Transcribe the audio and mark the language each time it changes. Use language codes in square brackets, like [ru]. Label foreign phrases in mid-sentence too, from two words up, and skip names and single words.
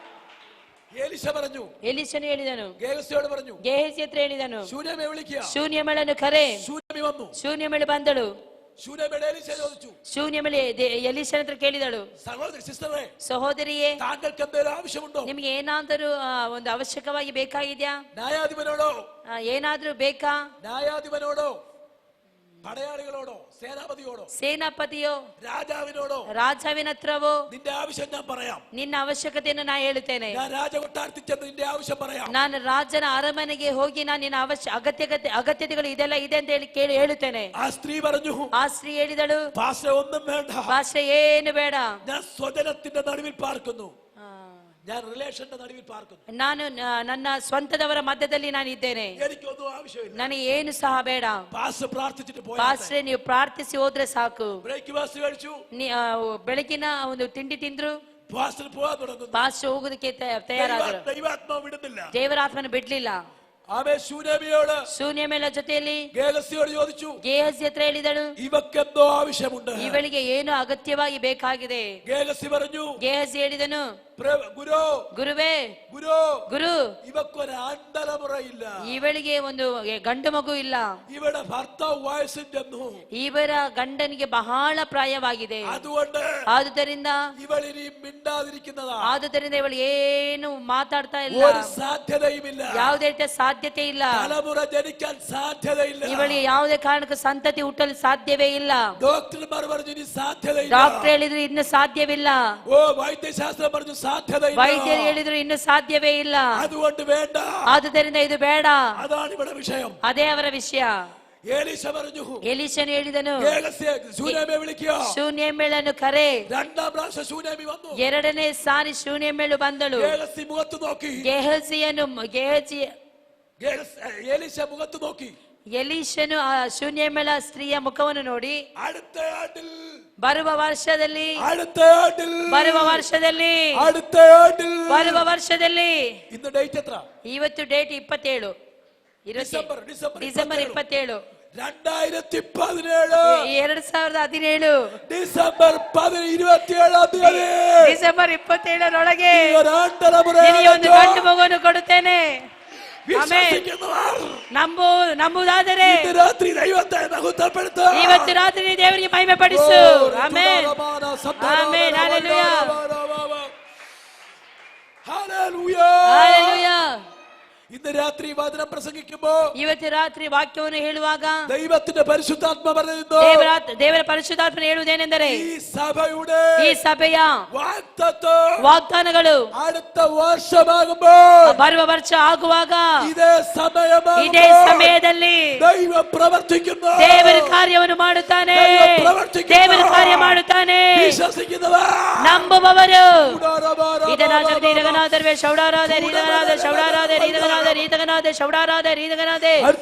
[kn] ಎಲೀಷನು ಹೇಳಿದನು, ಗೇಹಜಿ ಹತ್ರ ಹೇಳಿದನು, ಶೂನ್ಯಮೇಳನ್ನು ಕರೆ. ಶೂನ್ಯಮೇಳು ಬಂದಳು. ಶೂನ್ಯಮೇಳೆ ಎಲೀಷನ ಹತ್ರ ಕೇಳಿದಳು, ಸಹೋದರಿಯೇ ನಿಮ್ಗೆ ಏನಾದರೂ ಒಂದು ಅವಶ್ಯಕವಾಗಿ ಬೇಕಾಗಿದ್ಯಾ? ಏನಾದ್ರೂ ಬೇಕಾ? [ml] പടയാളികളോടോ സേനാപതിയോടോ ಸೇನಾಪತಿಯೋ രാജാവിനോടോ [kn] ರಾಜಾವಿನ ಹತ್ರವೋ [ml] നിന്റെ ആവശ്യം ഞാൻ പറയാം. [kn] ನಿನ್ನ ಅವಶ್ಯಕತೆಯನ್ನು ನಾನು ಹೇಳುತ್ತೇನೆ. [ml] ഞാൻ രാജകൊട്ടാരത്തിൽ ചെന്ന് നിന്റെ ആവശ്യം പറയാം. [kn] ನಾನು ರಾಜನ ಅರಮನೆಗೆ ಹೋಗಿ ನಾನು ನಿನ್ನ ಅಗತ್ಯತೆಗಳು ಇದೆಲ್ಲ ಇದೆ ಅಂತ ಹೇಳಿ ಹೇಳುತ್ತೇನೆ. [ml] ആ സ്ത്രീ പറഞ്ഞു, [kn] ಆ ಸ್ತ್ರೀ ಹೇಳಿದಳು, [ml] പാസ്റ്റർ ഒന്നും വേണ്ട, [kn] ಪಾಸ್ಟರ್ ಏನು ಬೇಡ, [ml] ഞാൻ സ്വജനത്തിന്റെ നടുവിൽ പാർക്കുന്നു. ഞാൻ റിലേഷന്റെ നടുവിൽ പാർക്കുന്നു. [kn] ನಾನು ನನ್ನ ಸ್ವಂತದವರ ಮಧ್ಯದಲ್ಲಿ ನಾನು ಇದ್ದೇನೆ. [ml] എനിക്കൊന്നും ആവശ്യമില്ല, [kn] ನನಗೆ ಏನು ಸಹ ಬೇಡ. [ml] പാസ്റ്റർ പ്രാർത്ഥിച്ചിട്ട് പോയാ. [kn] ಪಾಸ್ಟರ್ ನೀವು ಪ್ರಾರ್ಥಿಸಿ ಹೋದ್ರೆ ಸಾಕು. [ml] ബ്രേക്ക്ഫാസ്റ്റ് കഴിച്ചു, [kn] ಬೆಳಗಿನ ಒಂದು ತಿಂಡಿ ತಿಂದ್ರು, [ml] പാസ്റ്റർ പോകാൻ തുടങ്ങുന്നു. [kn] ಪಾಸ್ಟರ್ ಹೋಗೋದಕ್ಕೆ ತಯಾರಾದರು. [ml] ദൈവാത്മാവ് വിടുന്നില്ല. [kn] ದೇವರಾತ್ಮನ ಬಿಡ್ಲಿಲ್ಲ. [ml] ആമേൻ. ശൂനേമിയോട് [kn] ಶೂನ್ಯಮೇಳ ಜೊತೆಯಲ್ಲಿ [ml] ഗേഹസിയോട് ചോദിച്ചു, [kn] ಗೇಹಸಿ ಹತ್ರ ಹೇಳಿದಳು, [ml] ഇവക്കെന്തോ ആവശ്യമുണ്ട്. [kn] ಇವಳಿಗೆ ಏನು ಅಗತ್ಯವಾಗಿ ಬೇಕಾಗಿದೆ. [ml] ഗേഹസി പറഞ്ഞു, [kn] ಗೇಹಸಿ ಹೇಳಿದನು, [ml] ഗുരു [kn] ಗುರುವೇ, [ml] ഗുരു [kn] ಗುರು, [ml] ഇവക്കൊരു ആൺതലമുറയില്ല. [kn] ಇವಳಿಗೆ ಒಂದು ಗಂಡು ಮಗು ಇಲ್ಲ. [ml] ഇവിടെ ഭർത്താവ് വയസ്സും ചെന്നു. [kn] ಇವರ ಗಂಡನಿಗೆ ಬಹಳ ಪ್ರಾಯವಾಗಿದೆ. [ml] അതുകൊണ്ട് [kn] ಆದುದರಿಂದ [ml] ഇവളിനി മിണ്ടാതിരിക്കുന്നതാ. [kn] ಆದುದರಿಂದ ಇವಳು ಏನು ಮಾತಾಡ್ತಾ ಇಲ್ಲ. [ml] ഒരു സാധ്യതയുമില്ല. [kn] ಯಾವುದೇ ರೀತಿಯ ಸಾಧ್ಯತೆ ಇಲ್ಲ. [ml] തലമുറ ജനിക്കാൻ സാധ്യതയില്ല. [kn] ಇವಳಿಗೆ ಯಾವುದೇ ಕಾರಣಕ್ಕೂ ಸಂತತಿ ಹುಟ್ಟಲು ಸಾಧ್ಯವೇ ಇಲ್ಲ. [ml] ഡോക്ടർമാർ പറഞ്ഞു ഇനി സാധ്യതയില്ല. [kn] ಡಾಕ್ಟರ್ ಹೇಳಿದ್ರು ಇನ್ನು ಸಾಧ್ಯವಿಲ್ಲ. [ml] ഓ വൈദ്യശാസ്ത്രം പറഞ്ഞു സാധ്യതയില്ല. [kn] ವೈದ್ಯರು ಹೇಳಿದ್ರು ಇನ್ನು ಸಾಧ್ಯವೇ ಇಲ್ಲ. [ml] അതുകൊണ്ട് വേണ്ട. [kn] ಆದುದರಿಂದ ಇದು ಬೇಡ. [ml] അതാണ് ഇവിടെ വിഷയം. [kn] ಅದೇ ಅವರ ವಿಷಯ. [ml] എലീശ പറഞ്ഞു, [kn] ಎಲೀಷನು ಹೇಳಿದನು, [ml] ശൂനേമിയെ വിളിക്കുക. [kn] ಶೂನ್ಯಮೇಳನ್ನು ಕರೆ. [ml] രണ്ടാം പ്രാവശ്യം ശൂനേമി വന്നു. [kn] ಎರಡನೇ ಸಾರಿ ಶೂನ್ಯಮೇಳು ಬಂದಳು. [ml] ഗേഹസി മുഖത്ത് നോക്കി. എലീശ മുഖത്ത് നോക്കി. [kn] ಎಲೀಷನು ಆ ಶೂನ್ಯಮೇಳ ಸ್ತ್ರೀಯ ಮುಖವನ್ನು ನೋಡಿ, [ml] അടുത്ത ആണ്ടിൽ, [kn] ಬರುವ ವರ್ಷದಲ್ಲಿ, [ml] അടുത്ത ആണ്ടിൽ, [kn] ಬರುವ ವರ್ಷದಲ್ಲಿ, [ml] അടുത്ത ആണ്ടിൽ, [kn] ಬರುವ ವರ್ಷದಲ್ಲಿ. [ml] ഇന്ന് ഡേറ്റ് എത്ര? [kn] ಇವತ್ತು ಡೇಟ್ 27 [ml] ഡിസംബർ [kn] ಡಿಸೆಂಬರ್ 27 2017 2017 [ml] ഡിസംബർ 27 തീയതി [kn] ಡಿಸೆಂಬರ್ 27 [ml] ഒരു [kn] ಒಂದು ಗಂಡು ಮಗುವನ್ನು ಕೊಡುತ್ತೇನೆ. ನಂಬುವುದಾದರೆ ರಾತ್ರಿ ದೈವത്തെ ಮಹತ್ವಪಡಿಸು. ಇವತ್ತು ರಾತ್ರಿ ದೇವರಿಗೆ ಮಹಿಮೆ ಪಡಿಸು. ಆಮೆನ್, ಆಮೆನ್, ಹಲ್ಲೆಲೂಯಾ, [ml] ഹല്ലേലൂയ, [kn] ಹಲ್ಲೆಲೂಯ. [ml] ഇന്ന് രാത്രി വചനം പ്രസംഗിക്കുമ്പോ, [kn] ಇವತ್ತು ರಾತ್ರಿ ವಾಕ್ಯವನ್ನು ಹೇಳುವಾಗ [ml] ദൈവത്തിന്റെ പരിശുദ്ധാത്മ പറയുന്നു, [kn] ದೇವರ ಪರಿಶುದ್ಧಾತ್ಮನು ಹೇಳುವುದೇನೆಂದರೆ, [ml] ഈ [kn] ಸಭೆಯ [ml] വാഗ്ദാനಗಳು അടുത്ത വർഷമാകുമ്പോൾ, [kn] ಬರುವ ವರ್ಷ ಆಗುವಾಗ, ಇದೇ ಸಮಯದಲ್ಲಿ [ml] ദൈവ പ്രവർത്തിക്കുന്നു. [kn] ದೇವರ ಕಾರ್ಯವನ್ನು ಮಾಡುತ್ತಾನೆ. ದೇವರ ಕಾರ್ಯ ಮಾಡುತ್ತಾನೆ. ನಂಬುವವರು ಇದನಾದರ್ವೇ ಶೌಡಾರಾದೆ ರೀದಗನಾದ ಶೌಡಾರಾದೆ ರೀದಗನಾದ ರೀತಗನಾದೆ ಶೌಡಾರಾದೆ ರೀತಗನಾದೆ.